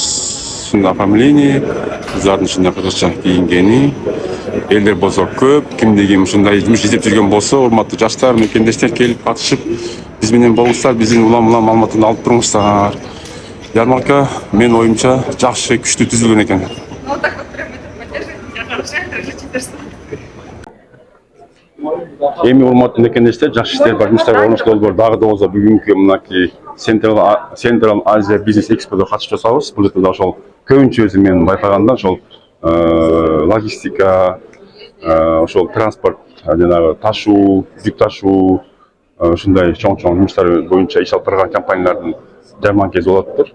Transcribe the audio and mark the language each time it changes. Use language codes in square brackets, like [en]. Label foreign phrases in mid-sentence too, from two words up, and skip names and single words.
[ky] Ушундай оформление, кыздардын ушундай кыргызча кийингени, элдер болсо көп, кимдигим ушундай жумуш издеп жүргөн болсо, урматтуу жаштар, мекендештер келип катышып, биз менен болуңуздар, биздин улам маалыматтарды алып туруңуздар. Ярмарка менин оюмча жакшы, күчтүү түзүлгөн экен. [ru] Вот так вот прям это поддерживайте, хорошо, держите. [ky] Эми урматтуу мекендештер, жакшы иштер бар жумуштар орношуу долбоор дагы да болсо бүгүнкү мынакей Central Asia Business Expo'да катышып жатабыз. Бул жерде ошол көбүнчө өзү мен байкаганда ошол логистика, ошол транспорт, жанагы ташуу, жүк ташуу, ушундай чоң жумуштар боюнча иш алып турган компаниялардын жарманкасы болуптур.